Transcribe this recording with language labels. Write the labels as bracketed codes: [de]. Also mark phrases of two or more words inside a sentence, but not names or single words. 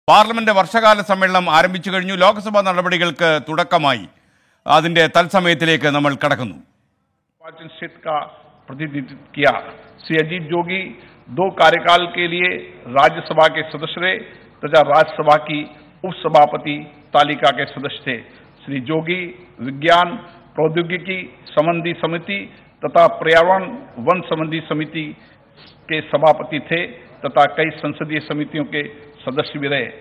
[ml] പാർലമെന്റ് വർഷകാല സമ്മേളനം ആരംഭിച്ചു കഴിഞ്ഞു. ലോക്സഭാ നടപടികൾക്ക് തുടക്കമായി. അതിന്റെ തത്സമയത്തിലേക്ക് നമ്മൾ കടക്കുന്നു. [hi] का प्रतिनिधित्व किया। श्री अजीत जोगी 2 कार्यकाल के लिए राज्यसभा के सदस्य रहे तथा राज्यसभा की उपसभापति तालिका के सदस्य थे। श्री जोगी विज्ञान प्रौद्योगिकी संबंधी समिति तथा पर्यावरण वन संबंधी समिति के सभापति थे तथा कई संसदीय समितियों के सदस्य भी रहे।